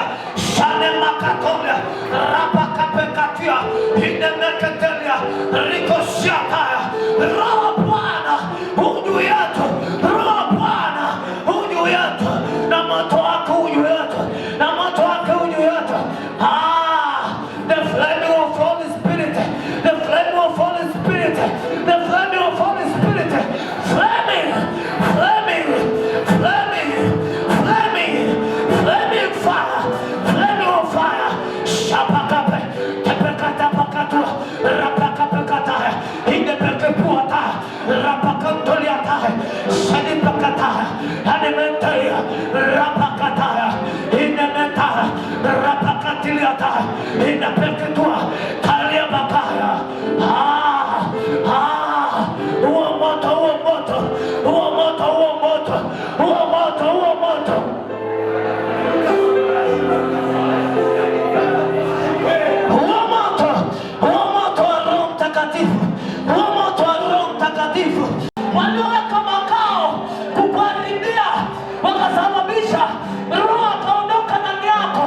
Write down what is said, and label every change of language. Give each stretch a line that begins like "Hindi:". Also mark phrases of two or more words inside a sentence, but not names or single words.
Swahili: Shane makatolia. Rapakape katia. Hinemeketelia. Rikosiataya. Roho Bwana ujuu yetu. Roho Bwana ujuu yetu. Na moto wako ujuu yetu. Na moto wako ujuu yetu.
English: The flame of Holy Spirit. The flame of Holy Spirit. The flame of Holy Spirit. Flaming, flaming, flaming, flaming, flaming fire. Flaming of fire. Shapakape. Tepekatapakatua. Rapakapekataya. Hinepekepuataya. Rapakantoliataya. Shadipakataya. Hanementaya. Rapakataya. Hinementaya. Rapakatiliataya. Hinepeketua. Kaliabakaya.
Swahili: Huo moto, huo moto, huo moto, huo moto, huo moto, huo moto. Huo moto wa Roho Mtakatifu, huo moto wa Roho Mtakatifu walioweka makao kukuharibia, wakasababisha Roho akaondoka ndani yako.